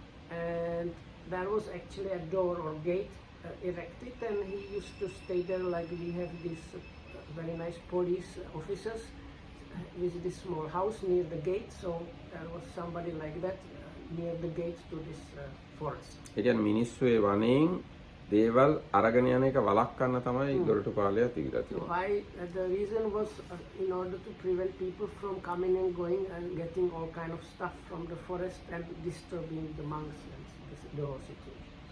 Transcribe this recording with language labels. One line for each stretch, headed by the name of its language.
English: and there was actually a door or gate erected, and he used to stay there like we have these very nice police officers with this small house near the gate. So there was somebody like that near the gate to this forest.
Sinhala: ඒ කියන්නේ මිනිස්සු ඒ වනයෙන් දේවල් අරගෙන යන එක වළක්වන්න තමයි දොරටුපාලයා තිබිලා
English: So
Sinhala: තියෙන්නේ.
English: the reason was in order to prevent people from coming and going and getting all kind of stuff from the forest and disturbing the monks and the whole situation.